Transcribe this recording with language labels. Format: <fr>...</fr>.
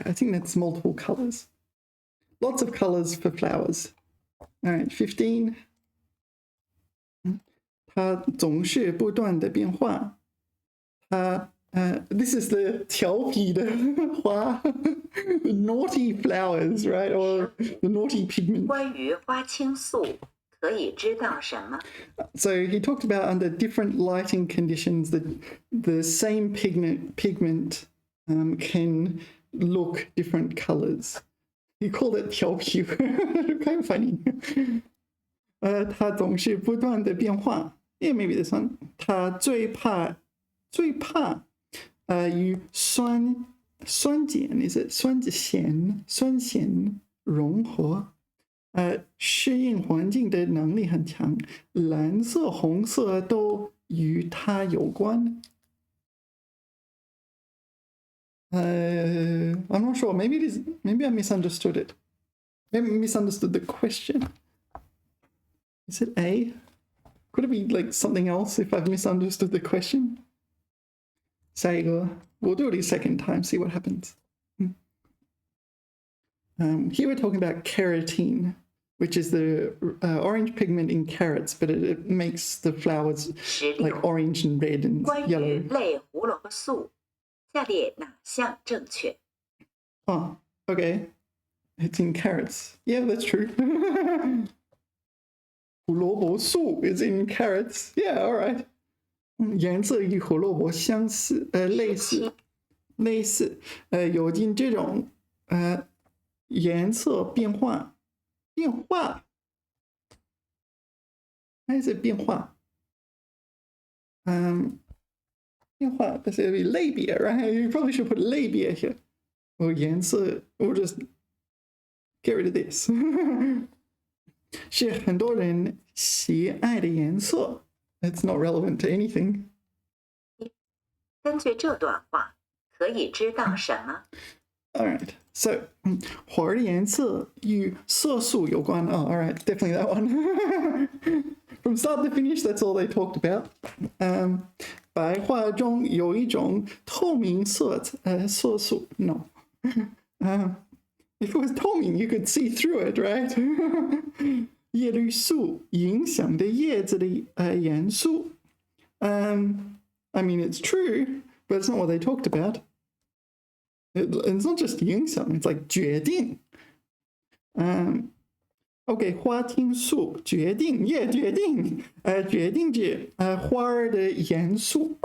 <en>I think that's multiple colours. Lots of colours for flowers. All right, 15.</en> <zh>它总是不断的变化。</zh> <en>This is the</en> <zh>调皮的花</zh> <en>the naughty flowers, right? Or the naughty pigment.</en> <zh>关于花青素可以知道什么？</zh> <en>So he talked about under different lighting conditions that the same pigment can look different colours. He called it</en> <zh>调皮</zh> <en>kind of funny.</en> <zh>它总是不断的变化.</zh> <en>Yeah, maybe this one.</en> <zh>它最怕与酸碱</zh> <en>is it</en> <zh>酸碱融合。适应环境的能力很强，蓝色、红色都与它有关。</zh> <en>I'm not sure. Maybe I misunderstood it. Maybe I misunderstood the question. Is it A? Could it be like something else if I've misunderstood the question?</en> <zh>下一个</zh> <en>We'll do it a second time, see what happens. Here we're talking about keratin, which is the orange pigment in carrots, but it makes the flowers like orange and red and</en> <zh>关于</zh> <en>yellow.</en> <zh>类胡萝卜素，下列哪项正确？</zh> <en>Oh, okay. It's in carrots. Yeah, that's true. 胡萝卜素 is in carrots. Yeah, all right.</en> <zh>颜色与胡萝卜相似，类似，有进这种颜色变化，还是变化？变化，但是类别 ，</zh> <en>right? You probably should put 类别 here. 颜色 we'll just get rid of this.</en> <zh>是很多人喜爱的颜色。</zh> <en>It's not relevant to anything.</en> <zh>根据这段话，可以知道什么？</zh> <en>All right.</en> <zh>So, 花的颜色与色素有关.</zh> <en>Oh, all right. Definitely that one. From start to finish, that's all they talked about.</en> <zh>白花中有一种透明色素.</zh> <en>No. If it was 透明, you could see through it, right?</en> <zh>叶绿素影响的叶子的元素.</zh> <en>I mean, it's true, but it's not what they talked about. It's not just 影响, it's like 决定.</en> <zh>OK, 花青素决定决定着花儿的颜色。</zh>